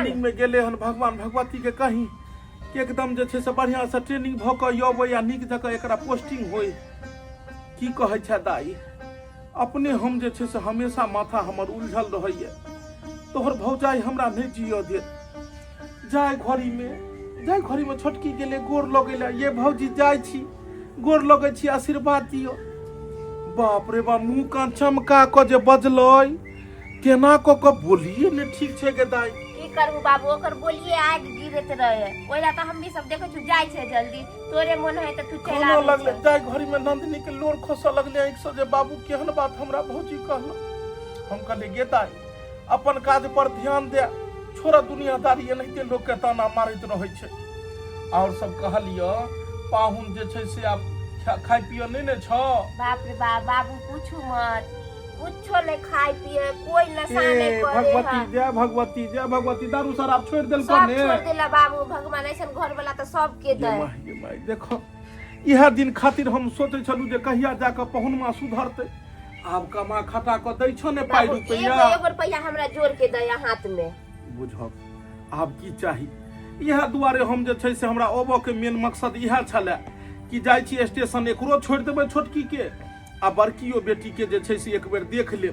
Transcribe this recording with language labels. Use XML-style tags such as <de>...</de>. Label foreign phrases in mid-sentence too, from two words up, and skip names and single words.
<mai>ट्रेनिंग में गेले हन भगवान भगवती के कहीं कि एकदम जे छै से बढ़िया से ट्रेनिंग भ के यबै या नीक जका एकरा पोस्टिंग होय की कहै छै दाई अपने हम जे छै से हमेशा माथा हमर उलझल रहैया तोहर भौजाई हमरा नहीं जियो दे जाय घड़ी में छोटकी गेले गोर लगेला ये भौजी जाय छी गोर लगे छी आशीर्वाद दियो बाप रे बा मुंह कान चमका क जे बजलै केना क बोलिए ने ठीक छै गे दाई की करू बाबू ओकर बोलिए आग गिरत रहे ओइला त हम भी सब देखै छु जाय छै जल्दी तोरे मन है त तू चला आ लगले जाय घड़ी में नंदिनी के लोर खोसा लगले एक सो जे बाबू केहन बात हमरा भौजी कहला हम कहले गे दाई अपन काज पर ध्यान दे छोड़ा दुनियादारी एनाहिते लोग के ताना मारैत रहै छै। और सब कहलियो पाहुन जे छै से आब खाय पिय नहीं ने छ। बाप रे बाप बाबू पूछू मत, कुछो नहीं खाए पिए, कोई नशा नहीं करे। भगवती जय भगवती जय भगवती, दारू शराब छोड़ देल सब कने छोड़ देला बाबू, भगवान ऐसन घर वाला तो सब के दे। ये माय देखो इहा दिन खातिर हम सोचे छलू जे कहिया जाके पहुनमा सुधरते। आब कमा खटा क दै छ ने पाई रुपया, एगो रुपया हमरा जोड़ के दे हाथ में। बुझब आब की चाही। इहा दुआरे हम जे छै से हमरा ओबो के मेन मकसद इहा छले कि जाइ छी स्टेशन, एकरो छोड़ देबै छोटकी के आ बड़कियो बेटी के जे छै से एक बेर देख ले।</mai>